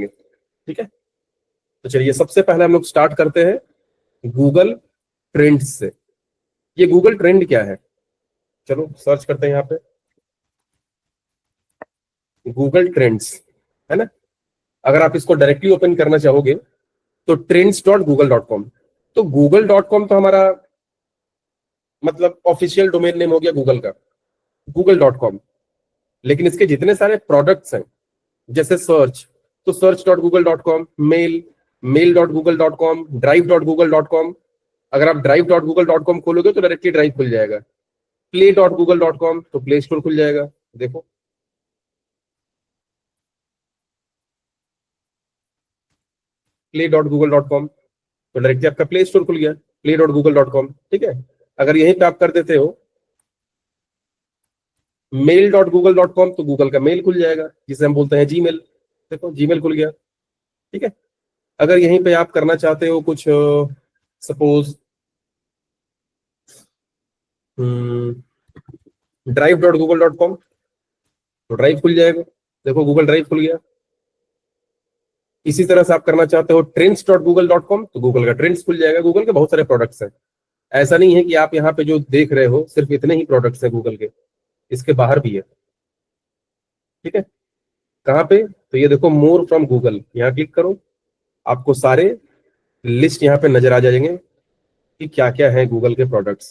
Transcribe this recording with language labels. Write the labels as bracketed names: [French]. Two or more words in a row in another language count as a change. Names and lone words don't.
[Hindi] ठीक है, तो चलिए सबसे पहले हम लोग स्टार्ट करते हैं गूगल ट्रेंड्स से। ये गूगल ट्रेंड क्या है, चलो सर्च करते हैं यहाँ पे गूगल ट्रेंड्स, है ना। अगर आप इसको [English] directly open [Hindi] करना चाहोगे तो trends.google.com, तो google.com तो हमारा मतलब [English] official domain name [Hindi] हो गया गूगल का, google.com। लेकिन इसके जितने सारे प्रोडक्ट्स हैं जैसे सर्च, तो search.google.com, मेल, mail.google.com, drive.google.com। अगर आप drive.google.com खोलोगे तो डायरेक्टली ड्राइव खुल जाएगा। play.google.com तो प्ले स्टोर खुल जाएगा। देखो play.google.com तो डायरेक्टली आपका प्ले स्टोर खुल गया, play.google.com। ठीक है, अगर यहीं पे आप कर देते हो mail.google.com तो गूगल का मेल खुल जाएगा जिसे हम बोलते हैं जीमेल। देखो जीमेल खुल गया। ठीक है, अगर यहीं पे आप करना चाहते हो कुछ, सपोज drive.google.com तो ड्राइव खुल जाएगा। देखो गूगल ड्राइव खुल गया। इसी तरह से आप करना चाहते हो trends.google.com तो गूगल का ट्रेंड्स खुल जाएगा। गूगल के बहुत सारे प्रोडक्ट्स हैं। ऐसा नहीं है कि आप यहाँ पे जो देख रहे हो सिर्फ इतने ही प्रोडक्ट्स हैं गूगल के, इसके बाहर भी है। ठीक है, कहाँ पे? तो ये देखो, [English] More from Google, [Hindi] यहाँ क्लिक करो, आपको सारे लिस्ट यहाँ पे नजर आ जाएंगे कि क्या क्या है गूगल के प्रोडक्ट्स।